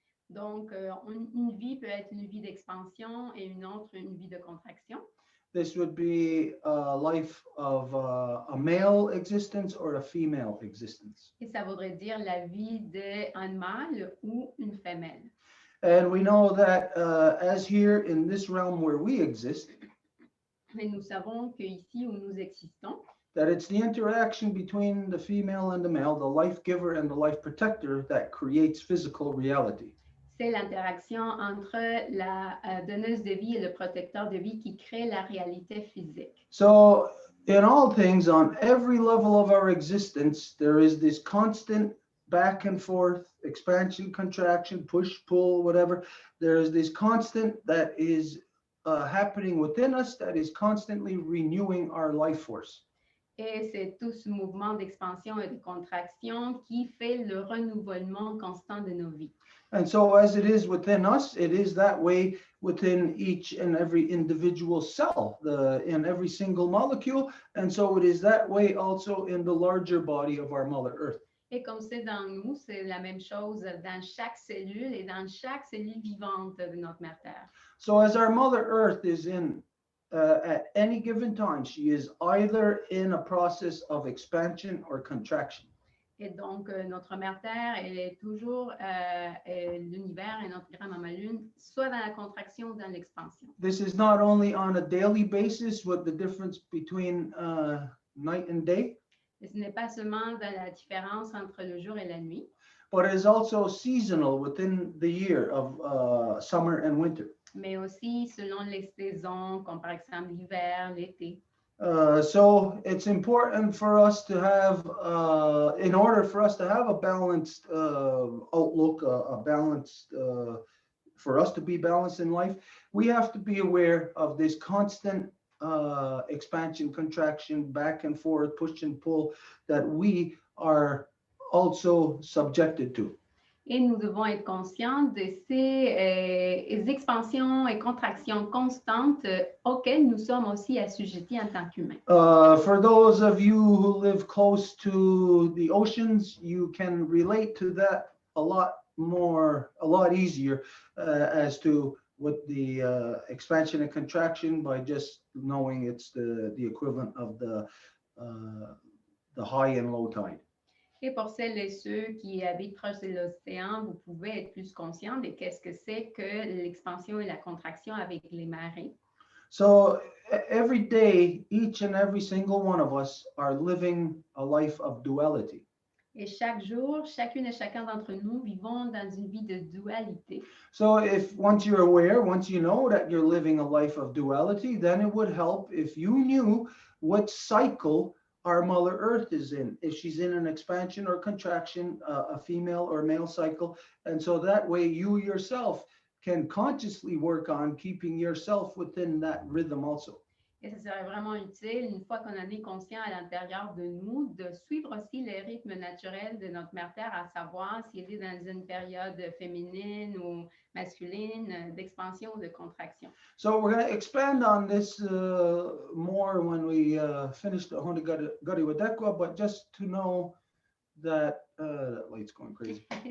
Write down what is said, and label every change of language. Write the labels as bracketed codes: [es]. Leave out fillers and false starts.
[fr] Donc, une vie peut être une vie d'expansion et une autre une vie de contraction. [en] This would be a life of a male existence or a female existence. [fr] Et ça voudrait dire la vie d'un mâle ou une femelle. [en] And we know that as here in this realm where we exist, [fr] mais nous savons qu'ici où nous existons, [en] that it's the interaction between the female and the male, the life giver and the life protector, that creates physical reality. [fr] C'est l'interaction entre la donneuse de vie et le protecteur de vie qui crée la réalité physique. [en] So in all things, on every level of our existence, there is this constant back and forth, expansion, contraction, push, pull, whatever. There is this constant that is happening within us that is constantly renewing our life force. [fr] Et c'est tout ce mouvement d'expansion et de contraction qui fait le renouvellement constant de nos vies. [en] And so as it is within us, it is that way within each and every individual cell, in every single molecule. And so it is that way also in the larger body of our Mother Earth. [fr] Et comme c'est dans nous, c'est la même chose dans chaque cellule et dans chaque cellule vivante de notre mère Terre. [en] So as our Mother Earth is in, at any given time, she is either in a process of expansion or contraction. [fr] Et donc, notre mère Terre, elle est toujours l'univers et notre grand-maman Lune, soit dans la contraction ou dans l'expansion. [en] This is not only on a daily basis with the difference between night and day, [fr] Et ce n'est pas seulement dans la différence entre le jour et la nuit, [en] but it is also seasonal within the year of summer and winter. [fr] mais aussi selon les saisons, comme par exemple l'hiver, l'été. [en] So it's important for us to have, in order for us to have a balanced outlook, a balanced, for us to be balanced in life, we have to be aware of this constant expansion, contraction, back and forth, push and pull that we are also subjected to. [fr] Et nous devons être conscients de ces expansions et contractions constantes auxquelles nous sommes aussi assujettis en tant qu'humains. [en] For those of you who live close to the oceans, you can relate to that a lot easier as to what the expansion and contraction by just knowing it's the equivalent of the high and low tide. [fr] Et pour celles et ceux qui habitent proche de l'océan, vous pouvez être plus conscient de qu'est-ce que c'est que l'expansion et la contraction avec les marées. [en] So every day, each and every single one of us are living a life of duality. [fr] Et chaque jour, chacune et chacun d'entre nous vivons dans une vie de dualité. [en] So if once you're aware, once you know that you're living a life of duality, then it would help if you knew what cycle our Mother Earth is in, if she's in an expansion or contraction, a female or male cycle. And so that way you yourself can consciously work on keeping yourself within that rhythm also. [fr] Et ce serait vraiment utile, une fois qu'on en est conscient à l'intérieur de nous, de suivre aussi les rythmes naturels de notre mère Terre, à savoir si elle est dans une période féminine ou masculine, d'expansion ou de contraction. [en] So we're going to expand on this more when we finish the Honda Gadi Wadekwa, but just to know that that light's going crazy.